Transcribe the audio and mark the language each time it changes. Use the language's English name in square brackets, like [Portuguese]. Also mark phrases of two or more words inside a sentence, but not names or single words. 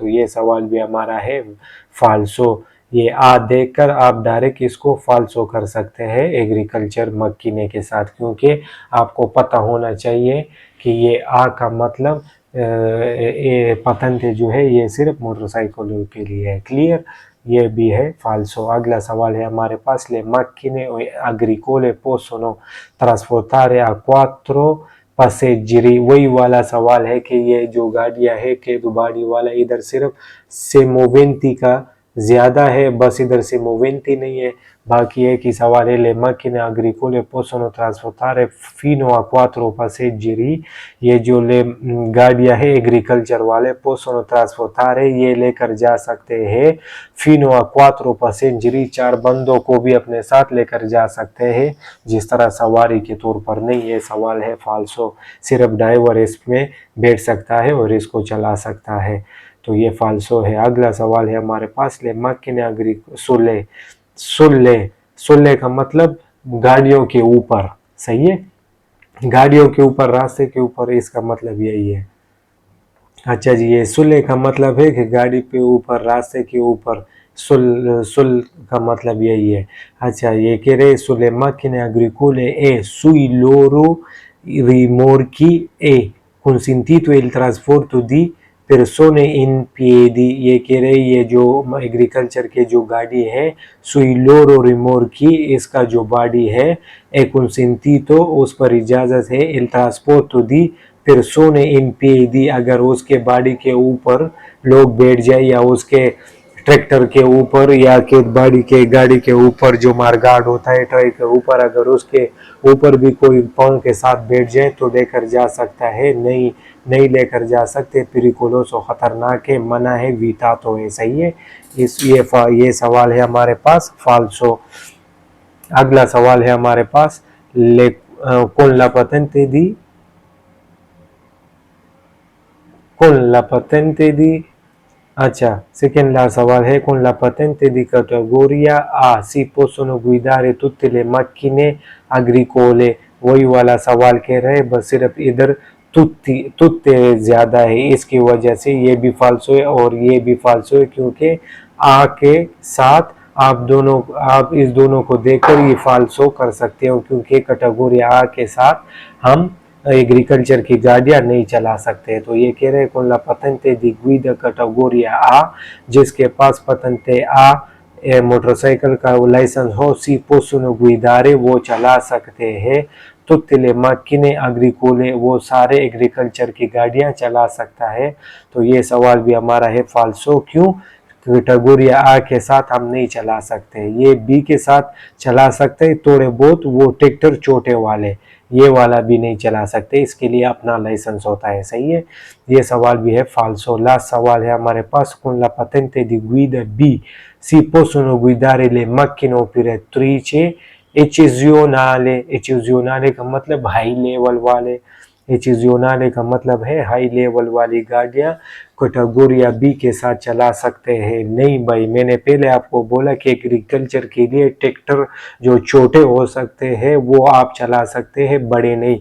[Hindi] तो ये सवाल भी हमारा है फाल्सो। ये आ देखकर आप डायरेक्ट इसको फाल्सो कर सकते हैं एग्रीकल्चर मक्कीने के साथ, क्योंकि आपको पता होना चाहिए कि ये आ का मतलब पतंते जो है ये सिर्फ मोटरसाइकिलों के लिए है। क्लियर, ये भी है फाल्सो। अगला सवाल है हमारे पास, ले [Italian] macchine agricole possono trasportare a quattro passeggeri, [Hindi] वही वाला सवाल है कि ये जो गाड़ियां है के गाड़ी वाला इधर सिर्फ से मोवेंटी का ज्यादा है, बस इधर से मोवेंटी नहीं है। बाकी है कि सवाल है [Italian] ले macchine agricole possono trasportare fino a quattro passeggeri, [Hindi] ये जो ले गाड़ियां है एग्रीकल्चर वाले [Italian] possono trasportare [Hindi] ये लेकर जा सकते हैं [Italian] fino a quattro passeggeri, [Hindi] 4 बंदों को भी अपने साथ लेकर जा सकते हैं, जिस तरह सवारी के तौर पर नहीं। ये सवाल है फाल्सो, सिर्फ ड्राइवर इसमें बैठ सकता है और इसको चला सकता है, तो ये फाल्सो है। अगला सवाल है हमारे पास, ले [Italian] macchine agricole [Hindi] सुल्ले, सुल्ले का मतलब गाड़ियों के ऊपर, सही है, गाड़ियों के ऊपर, रास्ते के ऊपर, इसका मतलब यही है। अच्छा जी, ये सुल्ले का मतलब है कि गाड़ी पे ऊपर, रास्ते के ऊपर, सुल का मतलब यही है। अच्छा, ये कह रहे [Italian] sulle macchine agricole e sui loro rimorchi è consentito il trasporto di persone in piedi, [Hindi] ये कह रहे ये जो एग्रीकल्चर के जो गाड़ी है [Italian] sui loro rimorchi, [Hindi] इसका जो बॉडी है [Italian] è consentito, [Hindi] उस पर इजाज़त है [Italian] il trasporto di persone in piedi, [Hindi] अगर उसके बॉडी के ऊपर लोग बैठ जाए, या उसके ट्रैक्टर के ऊपर या के गाड़ी के ऊपर जो मारगार्ड होता है ट्रक के ऊपर, अगर उसके ऊपर भी कोई पाँव के साथ बैठ जाए तो लेकर जा सकता है। नहीं, नहीं लेकर जा सकते, पेरिकुलोसो खतरनाक है, मना है, [Italian] vietato, [Hindi] सही है। ये सवाल है हमारे पास फाल्सो। अगला सवाल है हमारे पास, ले [Italian] con la patente di [Hindi] अच्छा, सेकेंड लास्ट सवाल है, [Italian] con la patente di categoria A si possono guidare tutte le macchine agricole, [Hindi] वही वाला सवाल कह रहे हैं, बस सिर्फ इधर तुत्ते ज्यादा है, इसकी वजह से ये भी फाल्सो है और ये भी फाल्सो है, क्योंकि आ के साथ आप इस दोनों को देखकर ये फाल्सो कर सकते हो, क्योंकि कैटेगरी आ के साथ हम एग्रीकल्चर की गाड़ियां नहीं चला सकते। तो ये कह रहे हैं [Italian] con la patente di guida categoria A, [Hindi] जिसके पास पतंते आ मोटरसाइकिल का लाइसेंस हो, सी [Italian] possono guidare, [Hindi] वो चला सकते हैं, [Italian] tutte le macchine agricole, [Hindi] वो सारे एग्रीकल्चर की गाड़ियां चला सकता है। तो ये सवाल भी हमारा है फाल्सो, क्यों, कैटेगरी आ के साथ हम नहीं चला सकते। ये बी के साथ चला सकते हैं थोड़े बहुत, वो ट्रैक्टर छोटे वाले, ये वाला भी नहीं चला सकते, इसके लिए अपना लाइसेंस होता है, सही है। ये सवाल भी है फाल्सो। लास्ट सवाल है हमारे पास, [Italian] con la patente di guida B si possono guidare le macchine operatrici eccezionale, eccezionale [Hindi] का मतलब [English] high level [Hindi] वाले, एचिज़ियोनाले का मतलब है [English] high level [Hindi] वाली गाड़ियां कैटेगरी बी के साथ चला सकते हैं। नहीं भाई, मैंने पहले आपको बोला कि एग्रीकल्चर के लिए ट्रैक्टर जो छोटे हो सकते हैं वो आप चला सकते हैं, बड़े नहीं।